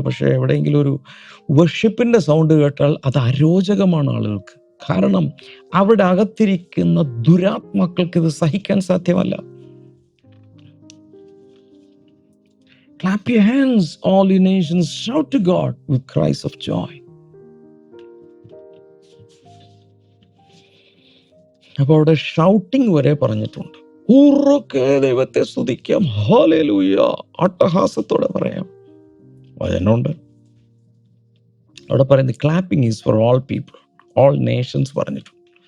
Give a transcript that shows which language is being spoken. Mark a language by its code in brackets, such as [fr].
[ml] പക്ഷേ എവിടെയെങ്കിലും ഒരു വർഷിപ്പിന്റെ സൗണ്ട് കേട്ടാൽ അത് അരോചകമാണ് ആളുകൾക്ക്. കാരണം അവിടെ അകത്തിരിക്കുന്ന ദുരാത്മാക്കൾക്ക് ഇത് സഹിക്കാൻ സാധ്യമല്ല. [en] Clap your hands, all you nations, shout to God with cries of joy. [ml] അപ്പോൾ അവിടെ ഷൗട്ടിംഗ് വരെ പറഞ്ഞിട്ടുണ്ട്. ഉറക്കെ ദൈവത്തെ സ്തുതിക്കാം, ഹല്ലേലൂയ, അട്ടഹാസത്തോടെ പറയാം. വചനമുണ്ട് അവിടെ പറയുന്നത് [en] clapping is for all people, all nations [ml] പറഞ്ഞിട്ടുണ്ട്.